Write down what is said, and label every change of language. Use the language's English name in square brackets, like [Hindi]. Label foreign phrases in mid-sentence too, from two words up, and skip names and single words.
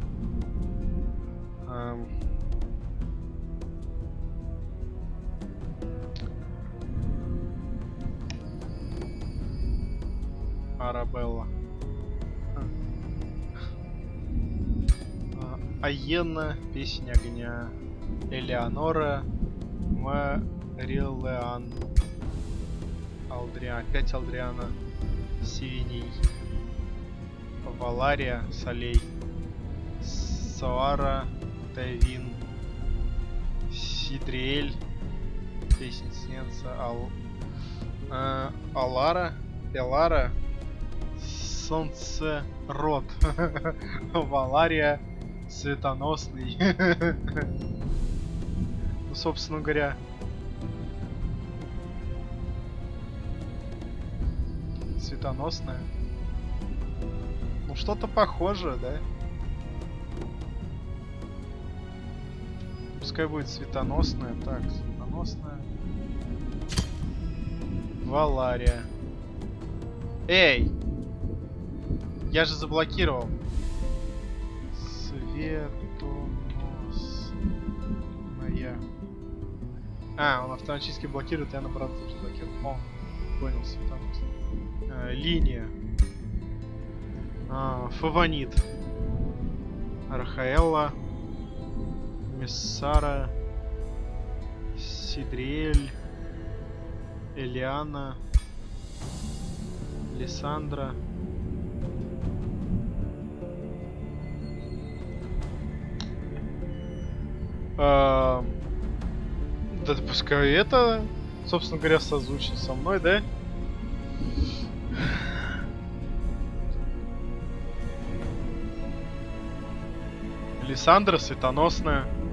[Russian] Арабелла. Аена, песня огня. Элеонора, Марилеан. Алдриан, опять Алдриана. Сиреней. Валария, Солей. Соара, Тайвин. Сидриэль, песня Сненца. Алара, Элара, Солнцерод. Валария, Светоносный. Ну, собственно говоря, Светоносная. Ну, что-то похожее, да? Пускай будет Светоносная. Так, Светоносная. Валария. Эй! Я же заблокировал. Светоносная. Он автоматически блокирует, я наоборот тоже блокирую. О, понял, Светоносная. Линия. Фавонит. Рахаэлла. Миссара. Сидриэль. Элиана. Лиссандра. Да пускай это, собственно говоря, созвучно со мной, да? Лиссандра, Светоносная.